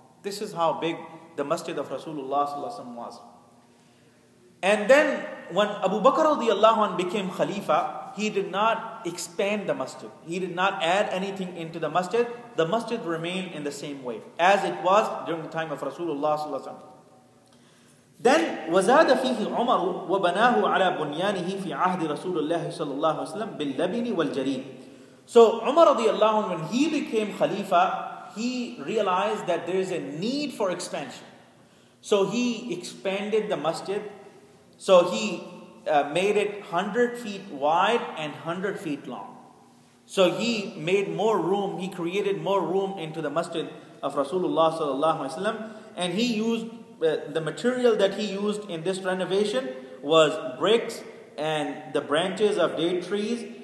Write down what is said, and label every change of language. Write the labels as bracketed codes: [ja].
[en] This is how big the masjid of Rasulullah sallallahu alaihi wasallam was. And then when Abu Bakr radiallahu anh became Khalifa, he did not expand the masjid. He did not add anything into the masjid. The masjid remained in the same way as it was during the time of Rasulullah sallallahu alaihi wasallam. Then [ar] وزاد فيه عمر وبناه على بنيانه في عهد رسول الله صلى الله عليه وسلم باللبن والجريد. [en] So Umar radiallahu anh, when he became Khalifa, he realized that there is a need for expansion. So he expanded the masjid. So he made it 100 feet wide and 100 feet long. So he made more room, he created more room into the masjid of Rasulullah sallallahu alaihi wasallam, and he used the material that he used in this renovation was bricks and the branches of date trees.